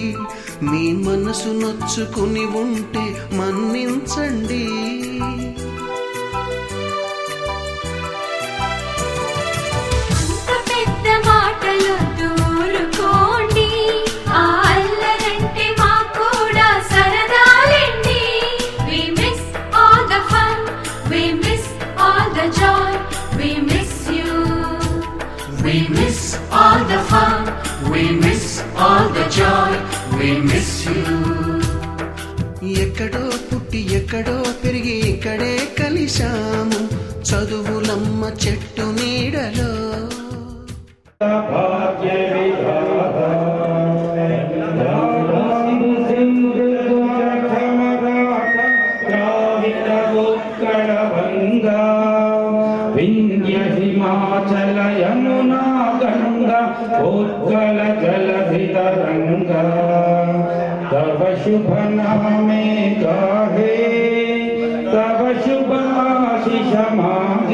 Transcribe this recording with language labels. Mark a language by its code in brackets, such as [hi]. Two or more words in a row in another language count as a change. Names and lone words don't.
[te] మీ మనసు నొచ్చుకుని ఉంటే మన్నించండి. అంత పెద్ద మాటలు దూరుకోండి, ఆ అల్లరంటే మాకు కూడా సరదాలండి. [en] We miss all the fun, we miss all the joy, we miss you. We miss all the fun, we miss all the joy, we miss you. [te] ఎక్కడో పుట్టి ఎక్కడో పెరిగి ఇక్కడే కలిశాము, చదువులమ్మ చెట్టు నీడలో. [bn] বিন্ধ্য হিমাচল যমুনা গঙ্গা উৎকল জলধিতরঙ্গা তব শুভ নামে গাহে তব শুভ আশিস মা